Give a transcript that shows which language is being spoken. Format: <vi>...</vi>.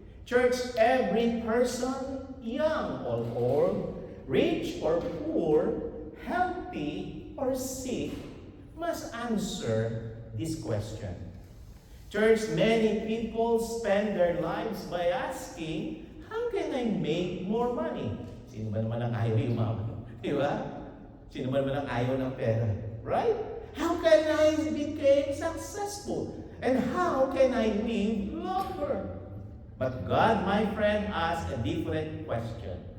<en>Church, every person, young or old, rich or poor, healthy or sick, must answer this question. Church, many people spend their lives by asking, how can I make more money?</en> <tl>Sino ba naman ang ayaw yumaman? Di ba? Sino ba naman ang ayaw ng pera?</tl> <en>Right? How can I become successful? And how can I live longer? But God, my friend, asks a different question.</en>